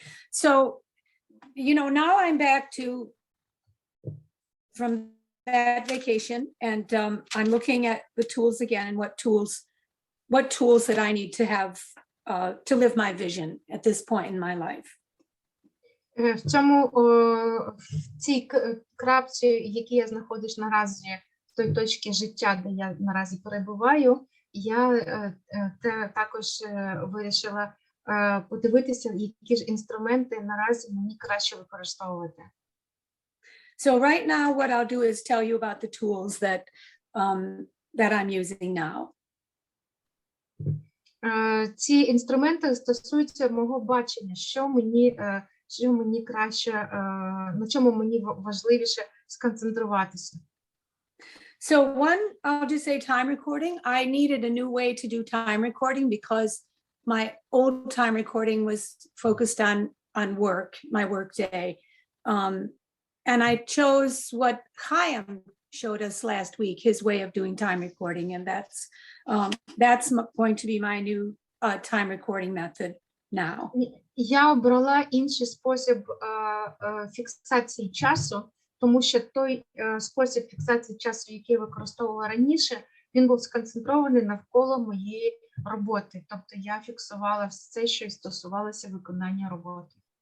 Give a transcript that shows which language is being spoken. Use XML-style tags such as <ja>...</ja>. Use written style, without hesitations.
<en>So, you know, now I'm back from that vacation, and I'm looking at the tools again and what tools that I need to have to live my vision at this point in my life.</en> <uk>В цій крапці, які я знаходжусь наразі, в той точці життя, де я наразі перебуваю, я також вирішила подивитися, які ж інструменти наразі мені краще використовувати.</uk> <en>So right now, what I'll do is tell you about the tools that I'm using now.</en> <uk>Ці інструменти стосуються мого бачення, що мені краще, на чому мені важливіше сконцентруватися.</uk> <en>So one, I'll just say time recording. I needed a new way to do time recording because my old time recording was focused on work, my work day. And I chose what Chaim showed us last week, his way of doing time recording. And that's going to be my new time recording method now.</en> <uk>Я обрала інший спосіб фіксації часу, тому що той спосіб фіксації часу, який я використовувала раніше, він був сконцентрований навколо моєї роботи. Тобто я фіксувала все, що стосувалося виконання роботи.</uk>